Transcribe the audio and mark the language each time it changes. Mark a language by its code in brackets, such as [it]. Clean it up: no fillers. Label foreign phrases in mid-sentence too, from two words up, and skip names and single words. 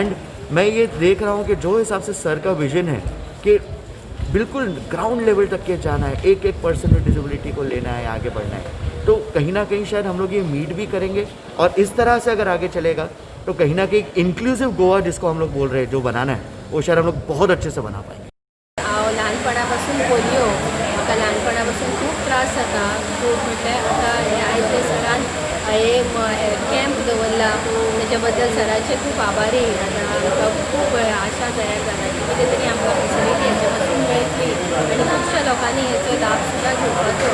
[hi] एंड मैं ये देख रहा हूँ कि जो हिसाब से सर का विजन है कि बिल्कुल [en] ground level [hi] तक के जाना है, एक [en] person with disability [hi] को लेना है, आगे बढ़ना है, तो कहीं ना कहीं शायद हम लोग ये मीट भी करेंगे. और इस तरह से अगर आगे चलेगा तो कहीं ना कहीं इंक्लूसिव गोवा जिसको हम लोग बोल रहे हैं जो बनाना है, वो शायद हम लोग बहुत अच्छे से बना पाएंगे. [kok] ल्हानपणापासून पोलिओ म्हाका ल्हानपणापासून खूब त्रास जाता. खूब म्हटल्यार आतां हे आयचे सरान हे कॅम्प दवरला, तेच्या बद्दल सराचे खूब आभारी. आतां आमकां खूब आशा तयार जाला की कितें तरी आमकां फेसिलिटी हेचे पासून मेळटली आनी खुबश्या लोकांनी हेचो लाभ सुद्दां घेवपाचो.